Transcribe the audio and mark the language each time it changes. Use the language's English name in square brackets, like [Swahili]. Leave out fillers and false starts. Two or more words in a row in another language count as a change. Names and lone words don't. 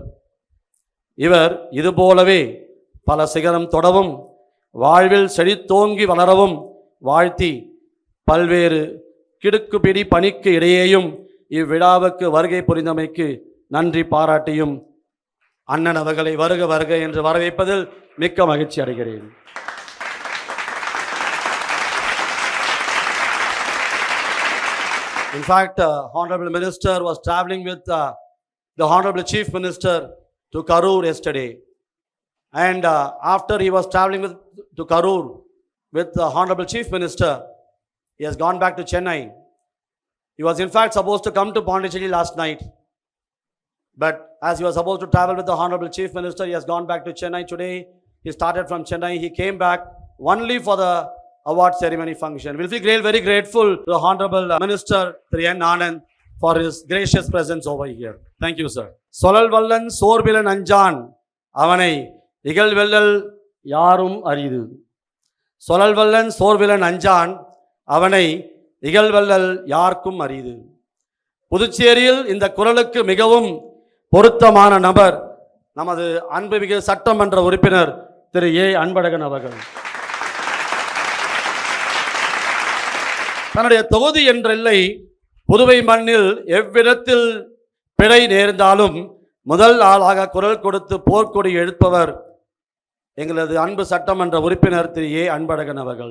[Tamil] இவர் இதுபோலவே பல சிகரம் தொடவும் வாழ்வில் செழித்தோங்கி வளரவும் வாழ்த்தி பல்வேறு கிடுக்குப்பிடி பணிக்கு இடையேயும் இவ்விழாவுக்கு வருகை புரிந்தமைக்கு நன்றி பாராட்டியும் அண்ணன் அவர்களை வருக வருக என்று வரவேற்பதில் மிக்க மகிழ்ச்சி அடைகிறேன். [English] In fact, Honorable Minister was traveling with the Honorable Chief Minister to Karur yesterday. And after he was traveling to Karur with the Honorable Chief Minister, he has gone back to Chennai. He was in fact supposed to come to Pondicherry last night. But as he was supposed to travel with the Honorable Chief Minister, he has gone back to Chennai today. He started from Chennai. He came back only for the award ceremony function. We'll be very grateful to the Honorable Minister Thiru N. Anand for his gracious presence over here. Thank you, sir. [Tamil] சொலல் வல்லன் சோர்விலன் அஞ்சான் அவனை இகல் வெல்லல் யாரும் அரிது. சொலல் வல்லன் சோர்விலன் அஞ்சான் அவனை இகல் வெல்லல் யார்க்கும் அரிது. புதுச்சேரியில் இந்த குரலுக்கு மிகவும் பொருத்தமான நபர் நமது அன்புமிகு சட்டமன்ற உறுப்பினர் திரு ஏ அன்பழகன் அவர்கள். தன்னுடைய தொகுதி என்றில்லை, புதுவை மண்ணில் எவ்விடத்தில் பிழை நேர்ந்தாலும் முதல் ஆளாக குரல் கொடுத்து போர்க்கொடி எழுப்பவர் எங்களது அன்பு சட்டமன்ற உறுப்பினர் திரு ஏ அன்பழகன் அவர்கள்.